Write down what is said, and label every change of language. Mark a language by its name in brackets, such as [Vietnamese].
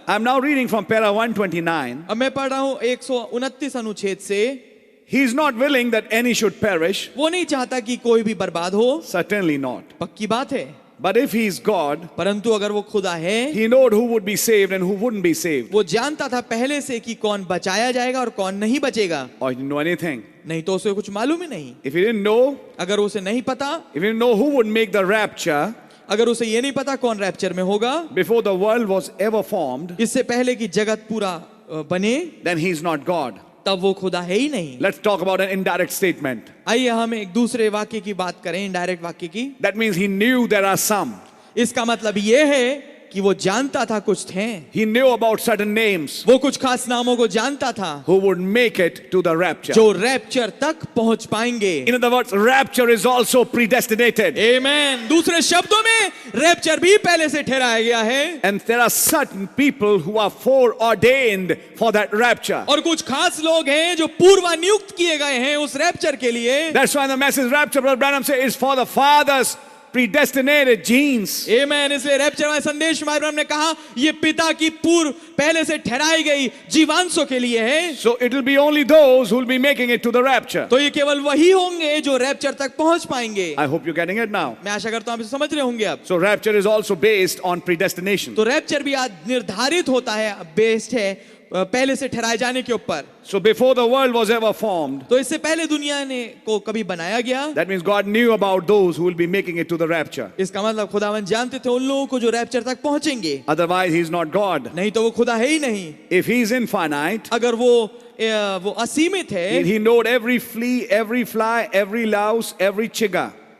[English] I'm now reading from para 129. [Hindi] अब मैं पढ़ रहा हूँ 129 अनुच्छेद से। [English] He is not willing that any should perish. [Hindi] वो नहीं चाहता कि कोई भी बर्बाद हो, [English] Certainly not. [Hindi] पक्की बात है, [English] But if he is God, [Hindi] परंतु अगर वो खुदा है, [English] he knowed who would be saved and who wouldn't be saved. [Hindi] वो जानता था पहले से कि कौन बचाया जाएगा और कौन नहीं बचेगा। [English] Or he didn't know anything. [Hindi] नहीं तो उसे कुछ मालूम ही नहीं। [English] If he didn't know, [Hindi] अगर उसे नहीं पता, [English] if he didn't know who would make the rapture [Hindi] अगर उसे ये नहीं पता कौन रैप्चर में होगा, [English] before the world was ever formed, [Hindi] इससे पहले कि जगत पूरा बने, [English] then he's not God. [Hindi] तब वो खुदा है ही नहीं। [English] Let's talk about an indirect statement. [Hindi] आइए हम एक दूसरे वाक्य की बात करें, इनडायरेक्ट वाक्य की। [English] That means he knew there are some. [Hindi] इसका मतलब ये है कि वो जानता था कुछ थे, [English] He knew about certain names [Hindi] वो कुछ खास नामों को जानता था [English] who would make it to the rapture. [Hindi] जो रैप्चर तक पहुंच पाएंगे। [English] In other words, rapture is also predestinated. [Hindi] आमीन। दूसरे शब्दों में रैप्चर भी पहले से ठहराया गया है, [English] And there are certain people who are foreordained for that rapture. [Hindi] और कुछ खास लोग हैं जो पूर्वानियुक्त किए गए हैं उस रैप्चर के लिए। [English] That's why the message rapture, Brother Branham says, is for the fathers predestinated genes. [Hindi] आमेन। इसलिए रैप्चर वाले संदेश में हमने कहा ये पिता की पूर्व पहले से ठहराई गई जीवांशों के लिए है। [English] So it will be only those who will be making it to the rapture. [Hindi] तो ये केवल वही होंगे जो रैप्चर तक पहुंच पाएंगे। [English] I hope you're getting it now. [Hindi] मैं आशा करता हूं आप इसे समझ रहे होंगे अब। [English] So rapture is also based on predestination. [Hindi] तो रैप्चर भी आज निर्धारित होता है, बेस्ड है पहले से ठहराए जाने के ऊपर। [English] So before the world was ever formed, [Hindi] तो इससे पहले दुनिया ने को कभी बनाया गया, [English] that means God knew about those who will be making it to the rapture. [Hindi] इसका मतलब खुदावन जानते थे उन लोगों को जो रैप्चर तक पहुंचेंगे, [English] Otherwise, He's not God. [Hindi] नहीं तो वो खुदा है ही नहीं। [English] If He's infinite, [Hindi] अगर वो असीमित है [English] He knowed every flea, every fly, every louse, every chiga.